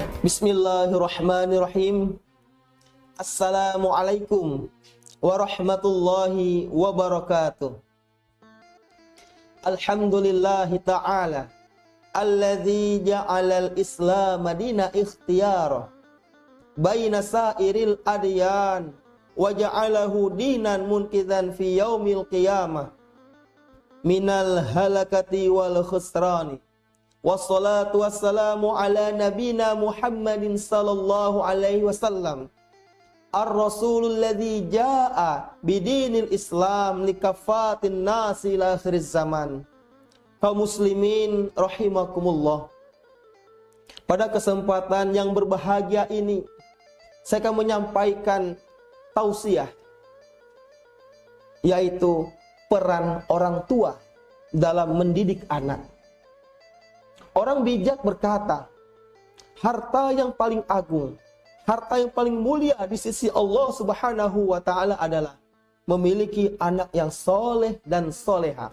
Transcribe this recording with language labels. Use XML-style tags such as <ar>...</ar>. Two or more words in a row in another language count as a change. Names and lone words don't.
<ar>بسم الله الرحمن الرحيم. السلام عليكم ورحمة الله وبركاته. الحمد لله تعالى الذي جعل الإسلام دينا اختيارا بين سائر الأديان وجعله دينا منقذا في يوم القيامة من الهلاكة والخسران. والصلاة والسلام على نبينا محمد صلى الله عليه وسلم الرسول الذي جاء بدين الإسلام لكافة الناس إلى آخر الزمان.</ar> <id>Kaum</id> <ar>مسلمين رحمكم الله,</ar> <id>pada kesempatan yang berbahagia ini saya akan menyampaikan tausiah, yaitu peran orang tua dalam mendidik anak. Orang bijak berkata, harta yang paling agung, harta yang paling mulia di sisi Allah</id> <ar>سبحانه وتعالى</ar> <id>adalah memiliki anak yang soleh dan soleha.</id>